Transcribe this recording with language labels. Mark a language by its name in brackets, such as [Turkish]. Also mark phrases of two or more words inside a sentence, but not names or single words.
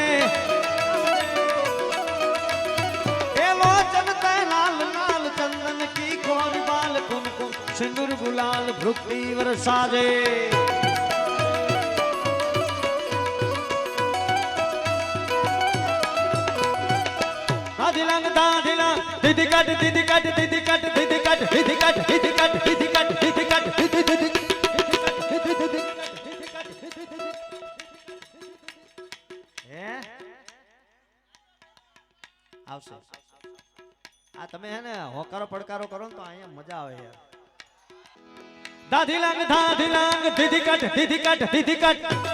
[Hindi] लोचन लाल लाल चंदन की खोर बाल कुमकुम सिंदूर गुलाल भृक्ति वरसाजे दिलंग दा दिलंग दिदी कट दिदी कट दिदी कट दिदी कट दिदी कट दिदी कट दिदी कट दिदी कट दिदी दिदी [Gujarati] હે આવશે આ તમે હે ને હોકારો પડકારો કરો ને તો અહીંયા મજા આવે યાર દાદી લંગ દીદી કટ દીદી કટ દીદી કટ